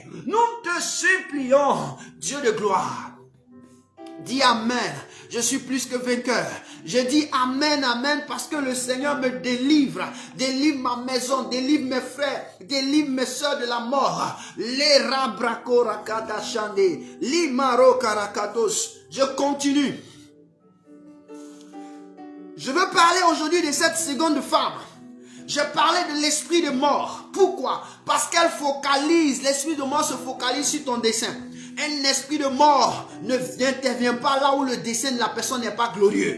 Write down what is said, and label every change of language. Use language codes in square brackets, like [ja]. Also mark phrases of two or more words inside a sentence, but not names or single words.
[fr] Nous te supplions, Dieu de gloire. Dis Amen. Je suis plus que vainqueur. Je dis Amen, Amen, parce que le Seigneur me délivre. Délivre ma maison, délivre mes frères, délivre mes soeurs de la mort. Les rabrako rakata chande, limaro karakatos. Je continue. Je veux parler aujourd'hui de cette seconde femme. Je parlais de l'esprit de mort. Pourquoi? Parce qu'elle focalise, l'esprit de mort se focalise sur ton dessein. Un esprit de mort n'intervient pas là où le dessein de la personne n'est pas glorieux.